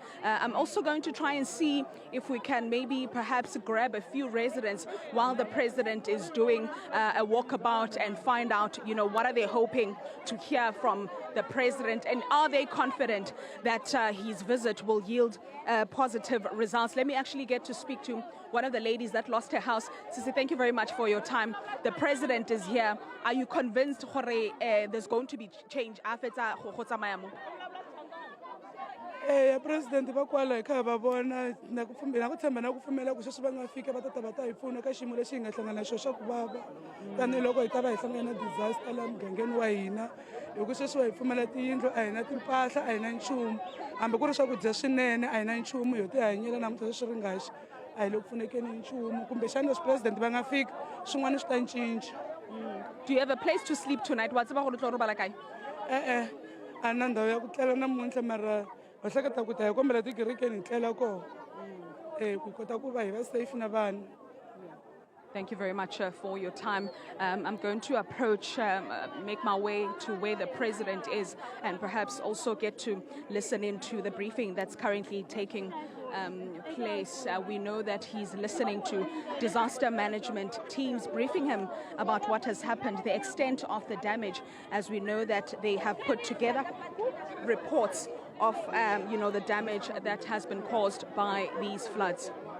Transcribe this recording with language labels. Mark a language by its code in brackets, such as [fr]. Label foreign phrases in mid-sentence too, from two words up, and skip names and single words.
[en] I'm also going to try and see if we can maybe perhaps grab a few residents while the president is doing a walkabout, and find out, what are they hoping to hear from the president, and are they confident that his visit will yield positive results. Let me actually get to speak to one of the ladies that lost her house. Sisi, thank you very much for your time. The president is here. Are you convinced there's going to be change after Mayamu? [ts] President va kwala kha va vona na ku pfumela ku pfumela ku sweswi va nga fika va ta hi pfuna ka xiyimo lexi hi nga hlangana xo xa ku vava, tanihiloko hi ta va hi hlangana na disaster laha mugangeni wa hina. Hi ku sweswi hi pfumela tiyindlu, a hi na timpahla, a hi na nchumu, hambi ku ri swakudya swinene a hi na nchumu yo ti hanyela namuntlha swi ri ngaxi, a hi le ku pfunekeni nchumu. Kumbexana leswi president va nga fika swin'wana swi ta cinca. [en] Do you have a place to sleep tonight? [nso] Wa tseba gore tlo robala kae? [ts] A na ndhawu ya ku tlela namuntlha, mara va hleketa ku ta hi kombela tikerekeni hi tlela koho ku kota ku va hi va safe na vana. [en] Thank you very much for your time. I'm going to approach, make my way to where the president is, and perhaps also get to listen into the briefing that's currently taking place. We know that he's listening to disaster management teams briefing him about what has happened, the extent of the damage, as we know that they have put together reports of the damage that has been caused by these floods.